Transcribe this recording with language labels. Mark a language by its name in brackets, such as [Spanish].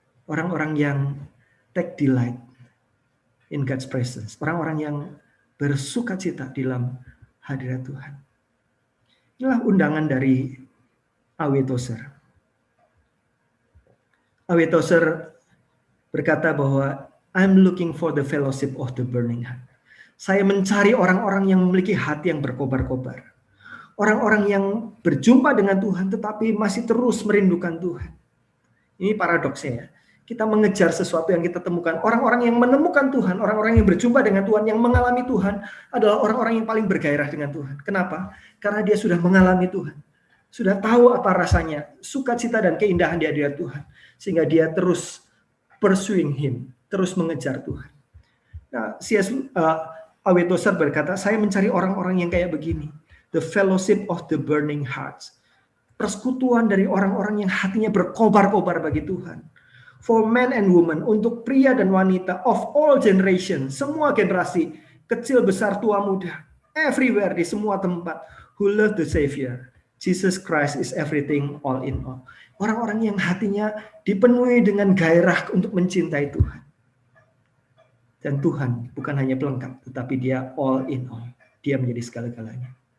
[Indonesian] Orang-orang yang [English] take delight in God's presence. [Indonesian] Orang-orang yang bersuka cita di dalam hadirat Tuhan. Inilah undangan dari A.W. Tozer. A.W. [English] Tozer [Indonesian] berkata bahwa [English] I'm looking for the fellowship of the burning heart. [Indonesian] Saya mencari orang-orang yang memiliki hati yang berkobar-kobar. Orang-orang yang berjumpa dengan Tuhan tetapi masih terus merindukan Tuhan. Ini paradoksnya ya. Kita mengejar sesuatu yang kita temukan. Orang-orang yang menemukan Tuhan, orang-orang yang berjumpa dengan Tuhan, yang mengalami Tuhan adalah orang-orang yang paling bergairah dengan Tuhan. Kenapa? Karena dia sudah mengalami Tuhan. Sudah tahu apa rasanya, sukacita dan keindahan di hadirat Tuhan. Sehingga dia terus [English] pursuing Him, [Indonesian] terus mengejar Tuhan. Nah, A.W. Tozer berkata, saya mencari orang-orang yang kayak begini. [English] The fellowship of the burning hearts. [Indonesian] Persekutuan dari orang-orang yang hatinya berkobar-kobar bagi Tuhan. [English] For men and women, [Indonesian] untuk pria dan wanita [English] of all generations, [Indonesian] semua generasi, kecil, besar, tua, muda, [English] everywhere, [Indonesian] di semua tempat, [English] who love the Savior. Jesus Christ is everything, all in all. [Indonesian] Orang-orang yang hatinya dipenuhi dengan gairah untuk mencintai Tuhan. Dan Tuhan bukan hanya pelengkap, tetapi dia [English] all in all. [Indonesian] Dia menjadi segala-galanya.